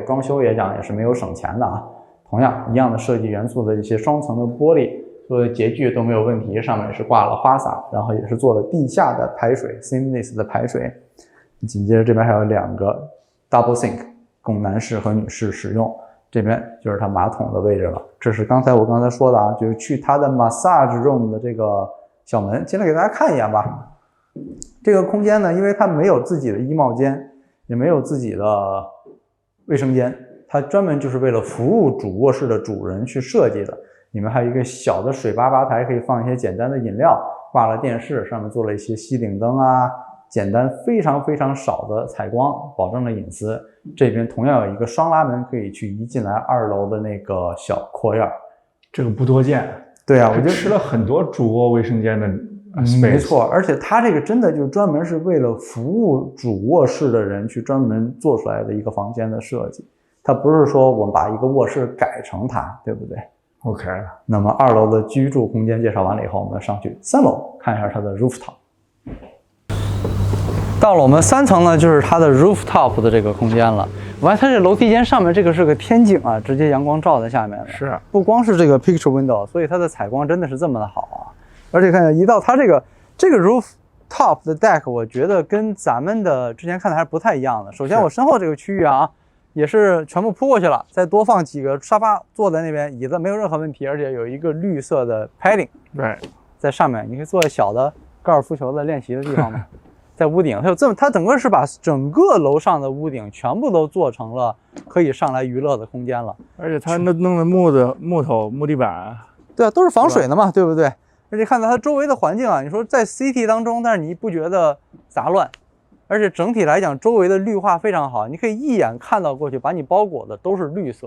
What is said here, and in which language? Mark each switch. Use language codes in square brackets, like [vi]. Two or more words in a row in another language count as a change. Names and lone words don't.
[zh] 裝修也講也是沒有省錢的啊。同樣一樣的設計元素的一些雙層的玻璃，所有的潔具都沒有問題。上面也是掛了花灑，然後也是做了地下的排水 ，seamless 的排水。緊接着這邊還有2個 [en] double sink [zh] 供男士和女士使用。這邊就是它馬桶的位置了。這是我剛才說的啊，就是去它的 [en] massage room [zh] 的這個小門，進來給大家看一眼吧。這個空間呢，因為它沒有自己的衣帽間，也沒有自己的衛生間，它專門就是為了服務主臥室的主人去設計的。裡面還有一個小的水吧台，可以放一些簡單的飲料，掛了電視，上面做了一些吸頂燈啊，簡單非常非常少的採光，保證了隱私。這邊同樣有一個雙拉門，可以去移進來2樓的那個小擴院。這個不多見。對啊，我就吃了很多主臥衛生間的。沒錯，而且它這個真的就專門是為了服務主臥室的人去專門做出來的一個房間的設計，它不是說我們把一個臥室改成它，對不對 ？OK。那麼2樓的居住空間介紹完了以後，我們上去3樓看一下它的 rooftop。到了我們3層呢，就是它的 rooftop 的這個空間了。完，它這樓梯間上面這個是個天井啊，直接陽光照在下面的。是，不光是這個 [en] picture window， [zh] 所以它的採光真的是這麼的好啊。而且看一下，一到它這個 rooftop 的 deck， 我覺得跟咱們的之前看的還是不太一樣的。首先，我身後這個區域啊，也是全部鋪過去了，再多放幾個沙發坐在那邊，椅子沒有任何問題，而且有一個綠色的 padding，對，在上面你可以做小的高爾夫球的練習的地方嘛。在屋頂，它整個是把整個樓上的屋頂全部都做成了可以上來娛樂的空間了。而且它弄的木頭木地板，對啊，都是防水的嘛，對不對？而且看到它周圍的環境啊，你說在 city 當中，但是你不覺得雜亂， 而且整體来講，周圍的綠化非常好，你可以一眼看到过去，把你包裹的都是綠色，